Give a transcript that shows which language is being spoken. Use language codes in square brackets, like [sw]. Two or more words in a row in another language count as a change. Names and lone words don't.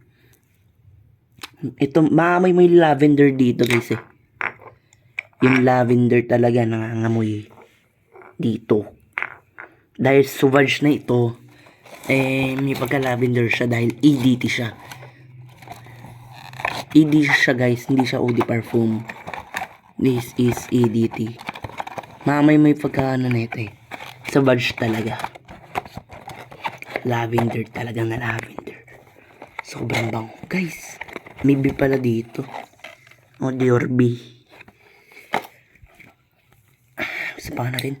[tl] Ito, maamoy mo yung lavender dito guys eh. Yung lavender talaga nangangamoy dito. Dahil Sauvage na ito, may pagka-lavender siya dahil EDT siya. EDT siya guys, hindi siya [fr] eau de parfum. [en] This is EDT. [tl] Maamoy mo yung pagka na ito eh. Sauvage talaga. Lavender talaga na lavender. Sobrang bango. Guys, may B pala dito. O, Dior B. Isa pa natin.